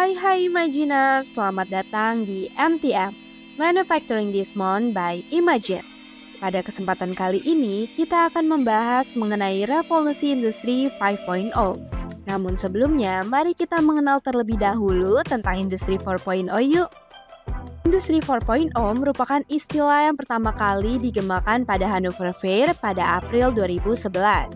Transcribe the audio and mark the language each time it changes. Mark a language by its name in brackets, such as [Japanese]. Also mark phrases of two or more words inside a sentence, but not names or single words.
[Indonesian] Hai Imaginers, selamat datang di MTM, Manufacturing This Month by Imagine. Pada kesempatan kali ini, kita akan membahas mengenai revolusi industri 5.0. Namun sebelumnya, mari kita mengenal terlebih dahulu tentang industri 4.0 yuk. Industri 4.0 merupakan istilah yang pertama kali digemakan pada Hannover Fair pada April 2011.